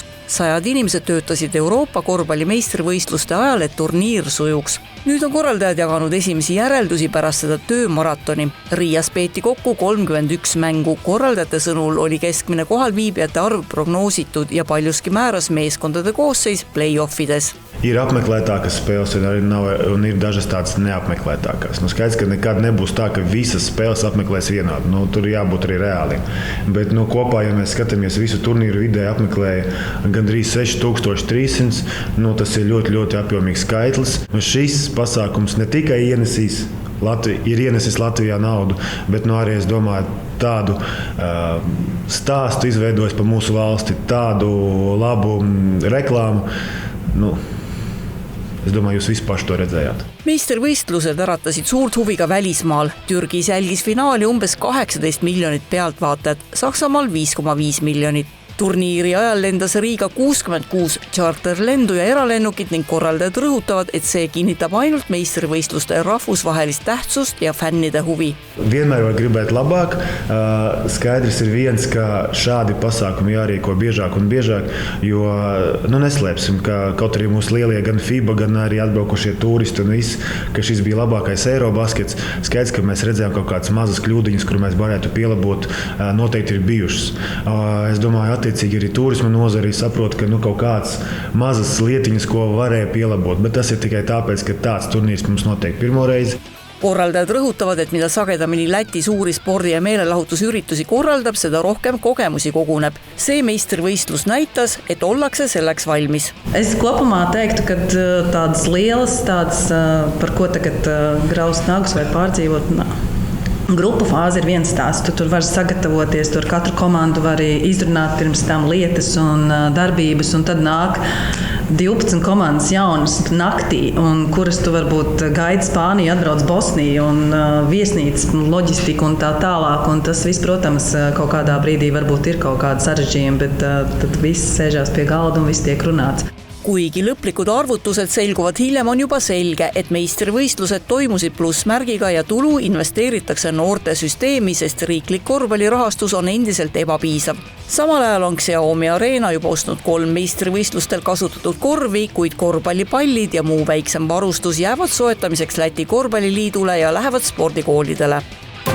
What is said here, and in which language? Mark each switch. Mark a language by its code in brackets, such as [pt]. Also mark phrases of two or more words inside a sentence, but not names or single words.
[et] 100 inimesed töötasid Euroopa korvpalli meistrivõistluste ajal, et turniir sujuks. Nüüd on korraldajad jaganud esimesi järeldusi pärast seda töömaratoni. Riias peeti kokku 31 mängu. Korraldajate sõnul oli keskmine kohalviibijate arv prognoositud ja paljuski määras meeskondade koosseis play-offides. [lv] Ir apmeklētākas spēles un ir dažas tādas neapmeklētākas. Skaidrs, ka nekad nebūs tā, ka visas spēles apmeklēs vienādi. Tur jābūt arī reāliem. Bet kopā, ja mēs skatāmies visu turnīru vidēji apmeklēja gandrīz 6300, tas ir ļoti, ļoti apjomīgs skaitlis. Šis pasākums ne tikai ienesis Latvijā naudu, bet arī, es domāju, tādu stāstu izveidojis par mūsu valsti, tādu labu reklāmu. Es domāju, jūs visi paši to redzējāt. [et] Meistrivõistlused äratasid suurt huvi ka välismaal. Türgis jälgis finaali umbes 18 miljonit pealtvaatajat, Saksamaal 5,5 miljonit. Turniiri ajal lendas Riiga 66 charterlendu ja eralennukit ning korraldajad rõhutavad, et see kinnitab ainult meistrivõistluste rahvusvahelist tähtsust ja fännide huvi. [lv] Vienmēr var gribēt labāk. Skaidrs ir viens, ka šādi pasākumi jārīko biežāk un biežāk, jo neslēpsim, ka kaut arī mūsu lielie gan FIBA, gan arī atbraukušie turisti un viss, ka šis bija labākais Eirobaskets. Skaidrs, ka mēs redzējām kaut kādas mazas kļūdiņas, kur mēs varētu pielabot, noteikti ir bijušas. Es domāju, attiecīgi arī turisma nozarī saprot, ka kaut kāds mazas lietiņas, ko varēja pielabot, bet tas ir tikai tāpēc, ka tāds turnīrs mums notiek pirmo reizi. [et] Korraldajad rõhutavad, et mida sagedamini Läti suuri spordi- ja meelelahutusüritusi korraldab, seda rohkem kogemusi koguneb. See meistrivõistlus näitas, et ollakse selleks valmis. [lv] Es kopumā teiktu, ka tādas lielas, par ko tagad graust nagus vai pārdzīvot, grupu fāze ir viens tās. Tu tur var sagatavoties, tur katru komandu var izrunāt pirms tam lietas un darbības, un tad nāk 12 komandas jaunas naktī, un kuras tu varbūt gaida Spāniju, atbrauc Bosniju un viesnīcas, loģistiku un tā tālāk. Un tas viss, protams, kaut kādā brīdī varbūt ir kaut kāda sarežģījuma, bet tad viss sēžās pie galda un viss tiek runāts. [et] Kuigi lõplikud arvutused selguvad hiljem, on juba selge, et meistrivõistlused toimusid plussmärgiga ja tulu investeeritakse noorte süsteemi, sest riiklik korvpallirahastus on endiselt ebapiisav. Samal ajal on Xiaomi Arena juba ostnud 3 meistrivõistlustel kasutatud korvi, kuid korvpallipallid ja muu väiksem varustus jäävad soetamiseks Läti korvpalliliidule ja lähevad spordikoolidele.